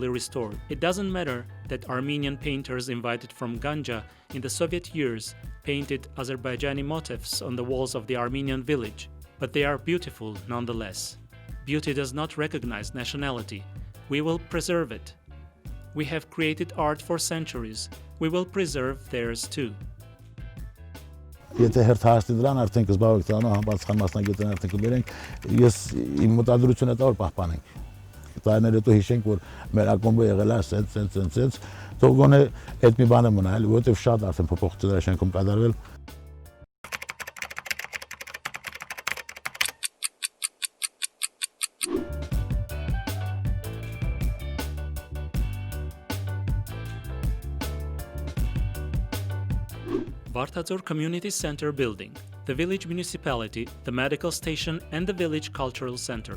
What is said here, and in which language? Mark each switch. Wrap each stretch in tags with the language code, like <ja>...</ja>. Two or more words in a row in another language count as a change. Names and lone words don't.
<en>It doesn't matter that Armenian painters invited from Ganja in the Soviet years painted Azerbaijani motifs on the walls of the Armenian village, but they are beautiful nonetheless. Beauty does not recognize nationality. We will preserve it. We have created art for centuries. We will preserve theirs too.</en> <hy>Եթե հերթահասնի դրան արդեն կզբաղվենք դրանով համապատասխան մասնագետներ արդեն կբերենք, ես իմ մտադրությունը դա որ պահպանենք։ Տարիներ հետո հիշենք, որ մեր ակումբը եղել է սենց, թող գոնե այդ մի բանը մնա, էլի, որովհետև շատ արդեն փոփոխություններ շենքում կատարվել։</hy> <en>Vartadzor Community Center building, the village municipality, the medical station and the village cultural center.</en>